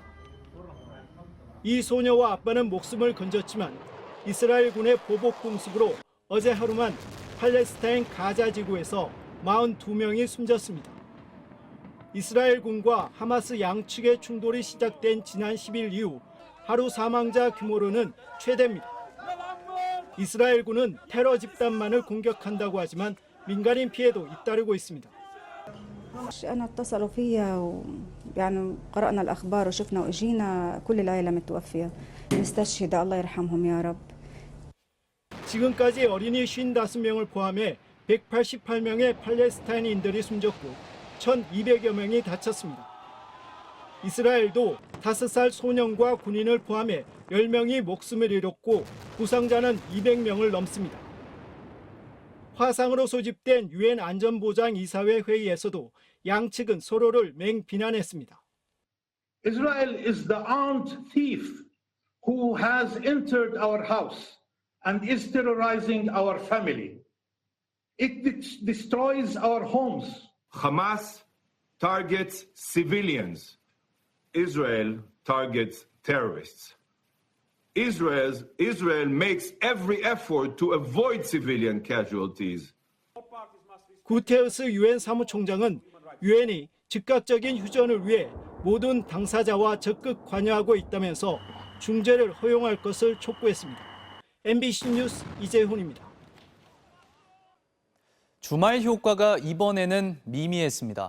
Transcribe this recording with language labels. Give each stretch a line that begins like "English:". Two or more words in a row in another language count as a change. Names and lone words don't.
Korean: 이 소녀와 아빠는 목숨을 건졌지만 이스라엘 군의 보복 공습으로 어제 하루만 팔레스타인 가자 지구에서 42명이 숨졌습니다. 이스라엘 군과 하마스 양측의 충돌이 시작된 지난 10일 이후 하루 사망자 규모로는 최대입니다. 이스라엘 군은 테러 집단만을 공격한다고 하지만 민간인 피해도 잇따르고 있습니다.
Arabic: أنا اتصلوا فيا ويعني قرأنا الأخبار وشفنا وإجينا كل العائلة متوفية نستشهد الله يرحمهم يا رب.
Korean: 지금까지 어린이 55명을 포함해 188명의 팔레스타인인들이 숨졌고 1,200여 명이 다쳤습니다. 이스라엘도 5살 소년과 군인을 포함해 10명이 목숨을 잃었고 부상자는 200명을 넘습니다. 화상으로 소집된 유엔 안전보장이사회 회의에서도 양측은 서로를 맹비난했습니다.
English: Israel is the armed thief who has entered our house and is terrorizing our family. It destroys our homes. Hamas targets civilians. Israel targets terrorists. Israel makes every effort to avoid civilian casualties.
Korean: 구테르스 유엔 사무총장은 유엔이 즉각적인 휴전을 위해 모든 당사자와 적극 관여하고 있다면서 중재를 허용할 것을 촉구했습니다. MBC 뉴스 이재훈입니다. 주말 효과가 이번에는 미미했습니다.